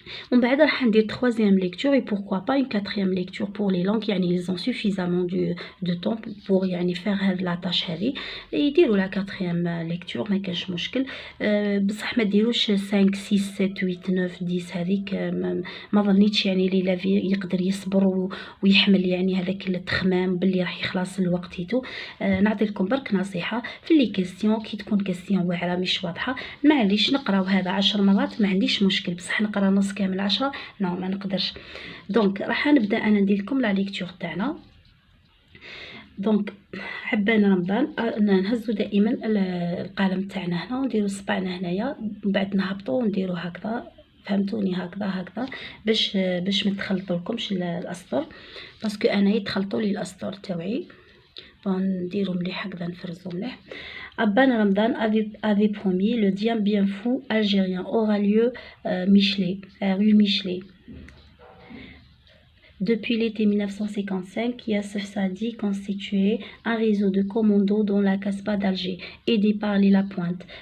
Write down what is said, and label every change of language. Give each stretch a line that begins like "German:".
Arabic: من بعد راح ندير
French: troisième lecture et pourquoi pas une quatrième lecture pour les langues ils ont suffisamment de temps pour faire
Arabic: هاد
French: la tâche
Arabic: هذه يديروا
French: la quatrième lecture
Arabic: ما كاش مشكل. بصح ما ديروش 5 6 7 8 9 10 هذيك ما ظنيتش لي يقدر يصبر ويحمل هذاك التخمام باللي راح يخلص الوقت يتو. نعطي لكم برك نصيحه في لي كيسيون كي تكون كيسيون واعره مش واضحه معليش نقراو هذا 10 مرات ما عنديش مشكل بصح نقرا نص كامل 10 نو ما نقدرش. دونك راح نبدا انا ندير لكم لا ليكتور تاعنا. دونك حبان رمضان نهزو دائما القلم تاعنا هنا ونديرو صبعنا هنايا من بعد نهبطو ونديرو هكذا فهمتوني هكذا باش ما تخلطولكمش الاسطر باسكو انا يتخلطوا لي الاسطر تاعي. نديرو مليح هكذا نفرزو مليح.
French: Abban Ramadan avait promis le Dien bien fou algérien aura lieu rue Michelet. Depuis l'été 1955, Yassef Saadi constituait un réseau de commandos dans la Casbah d'Alger, aidé par les Lapointe.